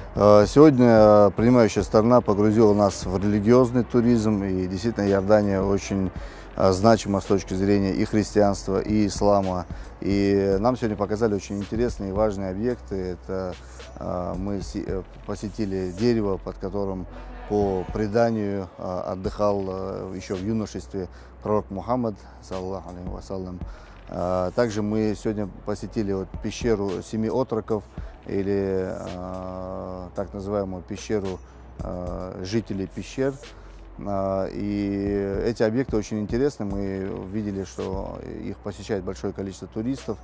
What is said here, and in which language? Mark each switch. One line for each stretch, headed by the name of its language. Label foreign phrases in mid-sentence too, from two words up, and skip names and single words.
Russian: Сегодня принимающая сторона погрузила нас в религиозный туризм, и действительно Иордания очень значима с точки зрения и христианства, и ислама. И нам сегодня показали очень интересные и важные объекты. Это мы посетили дерево, под которым по преданию отдыхал еще в юношестве пророк Мухаммад,
Arabic: صلى الله عليه وسلم.
Russian: Также мы сегодня посетили вот пещеру Семи Отроков, или так называемую пещеру жителей пещер. И эти объекты очень интересны. Мы видели, что их посещает большое количество туристов.